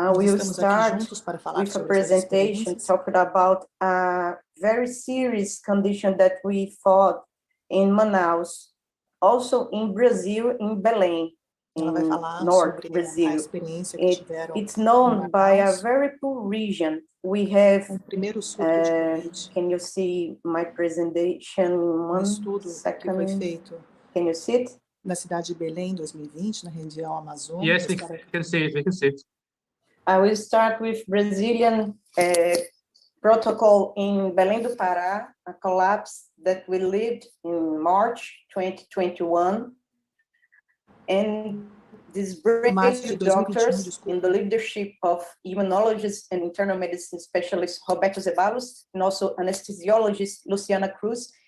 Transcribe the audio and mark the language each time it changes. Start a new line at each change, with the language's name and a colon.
English: We will start with a presentation talking about a very serious condition that we fought in Manaus, also in Brazil, in Belém, in North Brazil. It's known by a very poor region. We have, can you see my presentation? 1 second. Can you see it?
Portuguese: Na cidade de Belém, 2020, na região Amazônia.
English: Yes, we can see it. We can see it. I will start with Brazilian protocol in Belém do Pará, a collapse that we lived in March 2021. And these brave doctors in the leadership of immunologist and internal medicine specialist Roberto Zeballos, and also anesthesiologist Luciana Cruz,